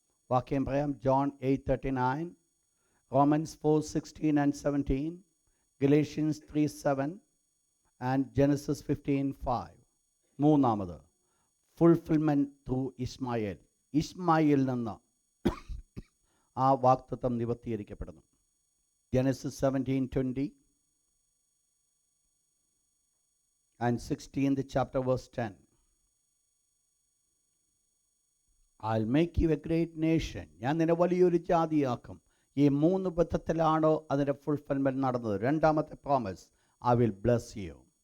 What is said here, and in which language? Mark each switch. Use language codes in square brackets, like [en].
[ml] വാക്യം പറയാം. John 8:39, Romans 4:16 and 17, Galatians 3:7 and Genesis 15:5. മൂന്നാമത്, [en] fulfilment through [ml] ഇസ്മായേൽ. ഇസ്മായേലിൽ നിന്ന് ആ വാഗ്ദത്തം നിവർത്തീകരിക്കപ്പെടുന്നു. [en] Genesis 17:20 and 16th chapter verse 10. I'll make you a great nation. [ml] ഞാൻ നിന്നെ വലിയൊരു ജാതിയാക്കും. ഈ 3 വിധത്തിലാണ് അതിൻ്റെ ഫുൾഫിൽമെൻറ്റ് നടന്നത്. രണ്ടാമത്തെ promise, [en] I will bless you.